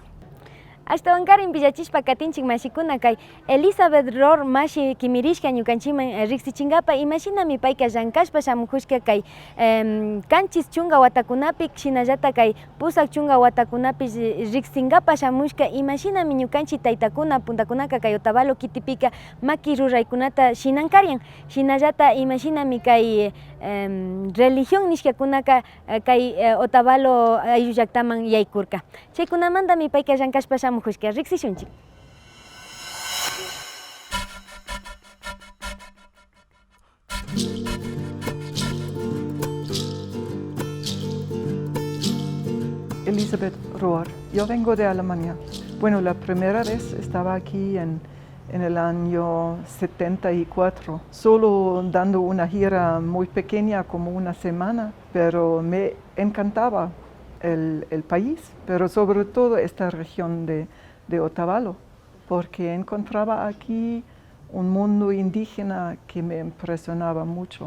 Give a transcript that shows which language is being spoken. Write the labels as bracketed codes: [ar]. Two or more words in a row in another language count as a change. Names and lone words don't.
[qu] Ashtawankarin pillachishpa katinchik mashikuna kay Elizabeth Rohr mashi kimirishka ñukanchiman riksichinkapa imashinami payka llankashpa shamukushka kay kanchis chunga watakunapik shinallata kay pusak chunga watakunapi riksinkapa shamushka imashinami ñukanchik taytakuna puntakunaka kay Otavalo kitipika maki ruraykunata shinankarin shinallata imashinami kay religión nishkakunaka kay Otavalo aylluyllaktaman yaykurka. Chaykunamantami payka llankashpa shamukushka riksishunchik. Elizabeth Rohr. [es] Yo vengo de Alemania. Bueno, la primera vez estaba aquí en el año 74, solo dando una gira muy pequeña, como una semana, pero me encantaba el país, pero sobre todo esta región de Otavalo, porque encontraba aquí un mundo indígena que me impresionaba mucho.